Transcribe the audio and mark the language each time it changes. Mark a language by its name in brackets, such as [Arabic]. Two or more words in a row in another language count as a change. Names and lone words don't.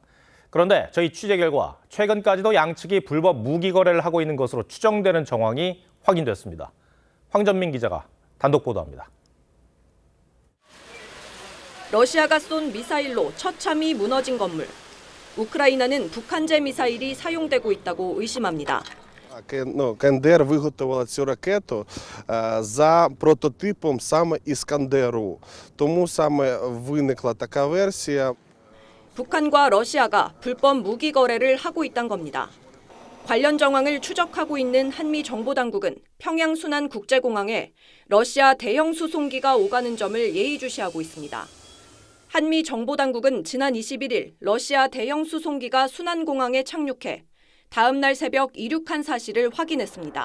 [Korean] 그런데 저희 취재 결과 최근까지도 양측이 불법 무기 거래를 하고 있는 것으로 추정되는 정황이 확인됐습니다. 황전민 기자가 단독 보도합니다. 러시아가 쏜 미사일로 처참히 무너진 건물. 우크라이나는 북한제 미사일이 사용되고 있다고 의심합니다. [Ukrainian] КНДР виготовила цю ракету за прототипом саме Іскандеру. Тому саме виникла така версія. [Korean] 북한과 러시아가 불법 무기 거래를 하고 있다는 겁니다. 관련 정황을 추적하고 있는 한미 정보당국은 평양 순안 국제공항에 러시아 대형 수송기가 오가는 점을 예의주시하고 있습니다. 한미 정보당국은 지난 21일 러시아 대형 수송기가 순안공항에 착륙해 다음 날 새벽 이륙한 사실을 확인했습니다.